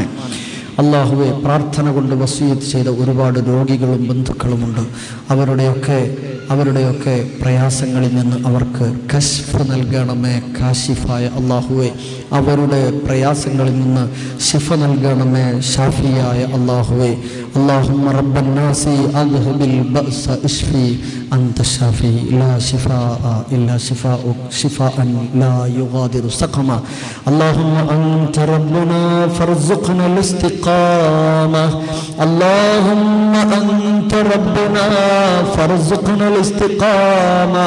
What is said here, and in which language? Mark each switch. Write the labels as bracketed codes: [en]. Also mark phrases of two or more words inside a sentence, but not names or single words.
[ml] അല്ലാഹുവെ, പ്രാർത്ഥന കൊണ്ട് വസിയത്ത് ചെയ്ത ഒരുപാട് രോഗികളും ബന്ധുക്കളുമുണ്ട്. അവരുടെയൊക്കെ അവരുടെയൊക്കെ പ്രയാസങ്ങളിൽ നിന്ന് അവർക്ക് കശ്ഫ് നൽകണമേ. കാശിഫായ അല്ലാഹുവേ, അവരുടെ പ്രയാസങ്ങളിൽ നിന്ന് ശിഫ നൽകണമേ. ഷാഫിയായ അല്ലാഹുവേ, [ar] اللهم رب الناس اذهب البأس اشفي انت الشافي لا شفاء الا شفاءك شفاء لا يغادر سقما. اللهم انت ربنا فارزقنا الاستقامه. اللهم انت ربنا فارزقنا الاستقامه.